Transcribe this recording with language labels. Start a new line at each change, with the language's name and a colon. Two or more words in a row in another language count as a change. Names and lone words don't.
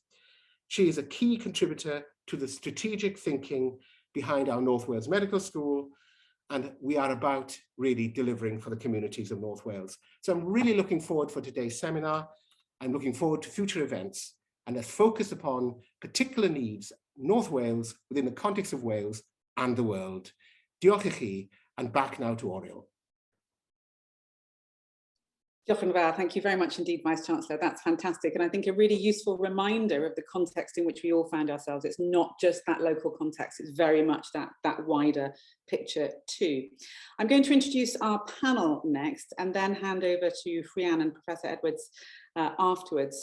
English: She is a key contributor to the strategic thinking behind our North Wales Medical School, and we are about really delivering for the communities of North Wales. So I'm really looking forward for today's seminar. I'm looking forward to future events and a focus upon particular needs, North Wales within the context of Wales and the world.
Welsh: Diolch i chi,
English: and back now to Oriel.
Welsh: Diolch yn fawr.
English: Thank you very much indeed, Vice-Chancellor. That's fantastic. And I think a really useful reminder of the context in which we all found ourselves. It's not just that local context, it's very much that wider picture too. I'm going to introduce our panel next and then hand over to Rhiannon and Professor Edwards afterwards.